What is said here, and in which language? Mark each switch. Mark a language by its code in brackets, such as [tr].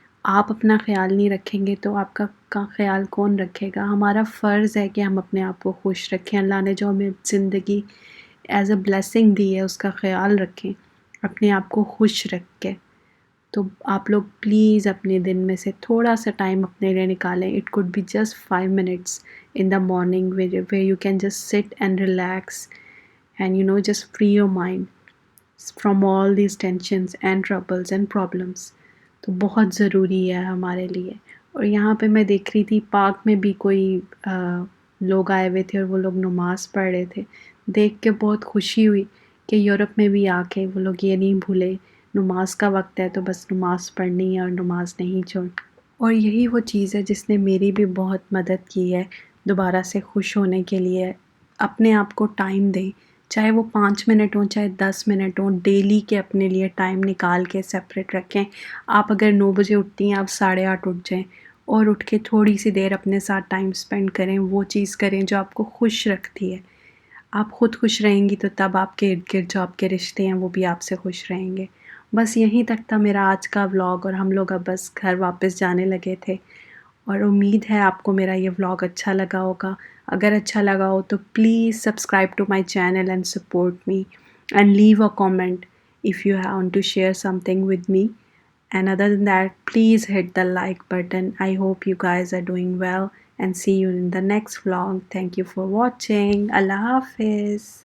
[ur] آپ اپنا خیال نہیں رکھیں گے تو آپ کا خیال کون رکھے گا؟ ہمارا فرض ہے کہ ہم اپنے آپ کو خوش رکھیں. اللہ نے جو ہمیں زندگی [en] as a blessing [ur] دی ہے اس کا خیال رکھیں اپنے آپ کو خوش رکھ کے. تو آپ لوگ پلیز اپنے دن میں سے تھوڑا سا ٹائم اپنے لیے نکالیں. [en] It could be just 5 minutes in the morning where you can just sit and relax and just free your mind from all these tensions and troubles and problems. [ur] تو بہت ضروری ہے ہمارے لیے. اور یہاں پہ میں دیکھ رہی تھی پارک میں بھی کوئی لوگ آئے ہوئے تھے اور وہ لوگ نماز پڑھ رہے تھے. دیکھ کے بہت خوشی ہوئی کہ یورپ میں بھی آ کے وہ لوگ یہ نہیں بھولے نماز کا وقت ہے تو بس نماز پڑھنی ہے اور نماز نہیں چھوڑ. اور یہی وہ چیز ہے جس نے میری بھی بہت مدد کی ہے دوبارہ سے خوش ہونے کے لیے. اپنے آپ کو ٹائم دیں چاہے وہ 5 منٹ ہوں چاہے 10 منٹ ہوں. ڈیلی کے اپنے لیے ٹائم نکال کے سیپریٹ رکھیں. آپ اگر 9 بجے اٹھتی ہیں آپ 8:30 اٹھ جائیں اور اٹھ کے تھوڑی سی دیر اپنے ساتھ ٹائم سپینڈ کریں. وہ چیز کریں جو آپ کو خوش رکھتی ہے. آپ خود خوش رہیں گی تو تب آپ کے ارد گرد جو آپ کے رشتے ہیں وہ بھی آپ سے خوش رہیں گے. بس یہیں تک تھا میرا آج کا ولاگ اور ہم لوگ اب بس گھر واپس جانے لگے تھے. اور امید ہے آپ کو میرا یہ ولاگ اچھا لگا ہوگا. اگر اچھا لگا ہو تو please [en] Subscribe to my channel and support me and leave a comment if you want to share something with me. And other than that, please hit the like button. I hope you guys are doing well and see you in the next vlog. Thank you for watching. Allah Hafiz.